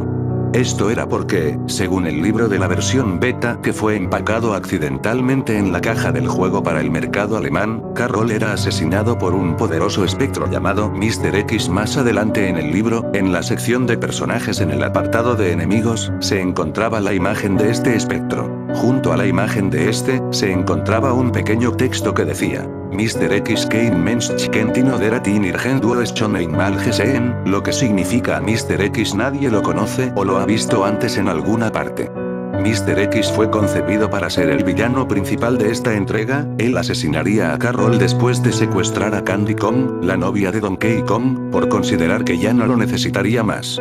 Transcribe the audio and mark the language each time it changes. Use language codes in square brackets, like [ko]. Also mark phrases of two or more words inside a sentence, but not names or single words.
[es] Esto era porque, según el libro de la versión beta que fue empacado accidentalmente en la caja del juego para el mercado alemán, Carroll era asesinado por un poderoso espectro llamado Mr. X. Más adelante en el libro, en la sección de personajes en el apartado de enemigos, se encontraba la imagen de este espectro. Junto a la imagen de este, se encontraba un pequeño texto que decía: Mr. [de] X kein Mensch kennt ihn oder hat ihn irgendwo schon einmal gesehen, [es] lo que significa a Mr. X nadie lo conoce o lo ha visto antes en alguna parte. Mr. X fue concebido para ser el villano principal de esta entrega, él asesinaría a Carroll después de secuestrar a Candy Kong, la novia de Donkey Kong, por considerar que ya no lo necesitaría más.